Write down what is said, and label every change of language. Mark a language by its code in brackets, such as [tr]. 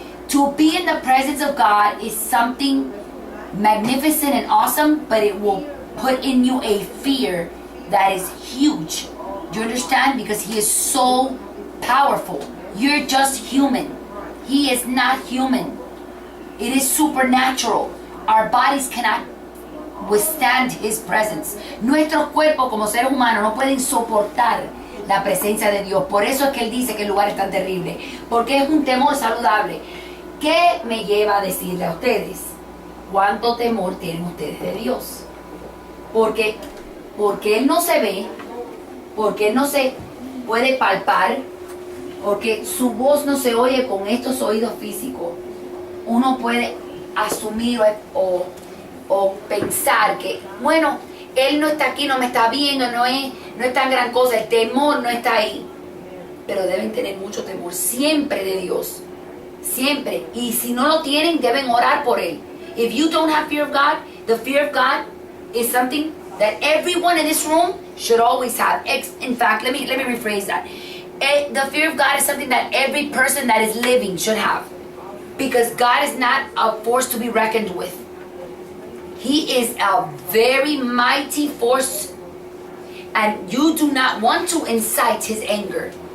[en] To be in the presence of God is something magnificent and awesome, but it will put in you a fear that is huge. Do you understand? Because he is so powerful. You're just human. He is not human. It is supernatural. Our bodies cannot withstand his presence. [es] Nuestros cuerpos como seres humanos no pueden soportar la presencia de Dios. Por eso es que él dice que el lugar es tan terrible. Porque es un temor saludable. ¿Qué me lleva a decirle a ustedes? ¿Cuánto temor tienen ustedes de Dios? Porque él no se ve, porque él no se puede palpar, porque su voz no se oye con estos oídos físicos. Uno puede asumir o pensar que, bueno, él no está aquí, no me está viendo, no es tan gran cosa, el temor no está ahí. Pero deben tener mucho temor siempre de Dios, siempre. Y si no lo tienen, deben orar por él. [en] If you don't have fear of God, the fear of God is something that everyone in this room should always have. In fact, let me rephrase that. The fear of God is something that every person that is living should have. Because God is not a force to be reckoned with. He is a very mighty force, and you do not want to incite his anger.